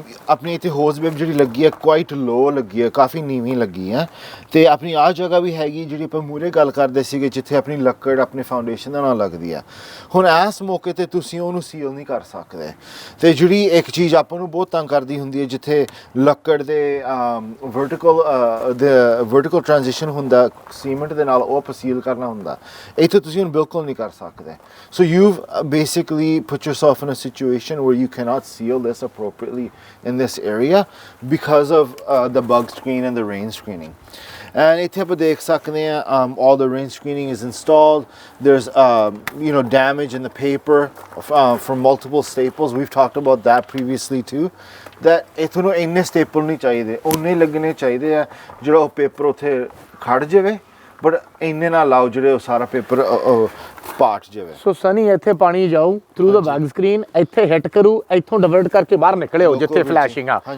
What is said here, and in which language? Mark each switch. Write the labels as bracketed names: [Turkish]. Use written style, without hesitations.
[Punjabi] ਆਪਣੀ ਇੱਥੇ hose web ਜਿਹੜੀ ਲੱਗੀ ਹੈ ਕੁਆਇਟ ਲੋ ਲੱਗੀ ਹੈ, ਕਾਫੀ ਨੀਵੀਂ ਲੱਗੀ ਹੈ, ਤੇ ਆਪਣੀ ਆਹ ਜਗ੍ਹਾ ਵੀ ਹੈਗੀ ਜਿਹੜੀ ਆਪਾਂ ਮੂਹਰੇ ਗੱਲ ਕਰਦੇ ਸੀਗੇ ਜਿੱਥੇ ਆਪਣੀ ਲੱਕੜ ਆਪਣੇ ਫਾਊਂਡੇਸ਼ਨ ਦੇ ਨਾਲ ਲੱਗਦੀ ਆ। ਹੁਣ ਇਸ ਮੌਕੇ ਤੇ ਤੁਸੀਂ ਉਹਨੂੰ ਸੀਲ ਨਹੀਂ ਕਰ ਸਕਦੇ, ਤੇ ਜਿਹੜੀ ਇੱਕ ਚੀਜ਼ ਆਪਾਂ ਨੂੰ ਬਹੁਤ ਤੰਗ ਕਰਦੀ ਹੁੰਦੀ ਹੈ ਜਿੱਥੇ ਲੱਕੜ ਦੇ ਵਰਟੀਕਲ ਟ੍ਰਾਂਜੀਸ਼ਨ ਹੁੰਦਾ ਸੀਮੈਂਟ ਦੇ ਨਾਲ, ਉਹ ਆਪਾਂ ਸੀਲ ਕਰਨਾ ਹੁੰਦਾ, ਇੱਥੇ ਤੁਸੀਂ ਹੁਣ ਬਿਲਕੁਲ ਨਹੀਂ ਕਰ ਸਕਦੇ। [English] So you basically put yourself in a situation where you cannot seal this appropriately in this area because of the bug screen and the rain screening. And [Punjabi] ਇੱਥੇ ਆਪਾਂ ਦੇਖ ਸਕਦੇ ਹਾਂ [English] all the rain screening is installed. There's damage in the paper from multiple staples. We've talked about that previously too, that [Punjabi] ਇੱਥੋਂ ਨੂੰ ਇੰਨੇ staple ਨਹੀਂ ਚਾਹੀਦੇ, ਉਹਨੇ ਲੱਗਣੇ ਚਾਹੀਦੇ ਆ ਜਿਹੜਾ ਉਹ ਪੇਪਰ ਉੱਥੇ ਖੜ ਜਾਵੇ, ਬਟ ਇੰਨੇ ਨਾ ਲਾਓ ਜਿਹੜੇ ਉਹ ਸਾਰਾ ਪੇਪਰ ਪਾਟ ਜਾਵੇ। ਸੋ ਸਨੀ ਇੱਥੇ ਪਾਣੀ ਜਾਊ ਥਰੂ ਦਾ ਬੈਗ ਸਕਰੀਨ, ਇੱਥੇ ਹਿੱਟ ਕਰੂ, ਇੱਥੋਂ ਡਿਵਰਟ ਕਰਕੇ ਬਾਹਰ ਨਿਕਲਿਓ ਜਿੱਥੇ ਫਲੈਸ਼ਿੰਗ ਆ।